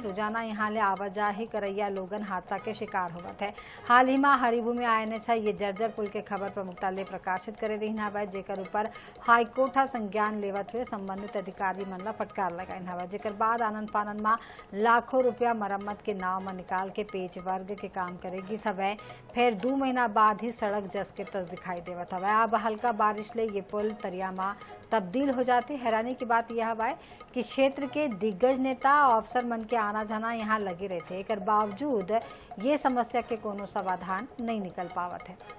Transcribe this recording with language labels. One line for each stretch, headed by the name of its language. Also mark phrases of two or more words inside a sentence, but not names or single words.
Chhattisgarhi: रोजाना यहाँ ले आवाजाही करैया लोगन हादसा के शिकार होवत है। हाल ही में हरिभूमि आयन ये जर्जर पुल के खबर प्रमुखता ले प्रकाशित करे रही हवा, जेकर ऊपर हाईकोर्ट संज्ञान लेवत हुए संबंधित अधिकारी मन ला फटकार लगाइन हवा, जेकर बाद आनंद फानंद में लाखों रुपया मरम्मत के नाव में निकाल के पेच वर्ग के काम करेगी सब। फिर 2 महीना बाद ही सड़क जस के तस दिखाई देवत हवा। अब हल्का बारिश ले ये पुल तरिया में तब्दील हो जाती। हैरानी की बात यह है कि क्षेत्र के दिग्गज नेता और अफसर मन के आना जाना यहाँ लगे रहते, एक बावजूद ये समस्या के कोनो समाधान नहीं निकल पावत है।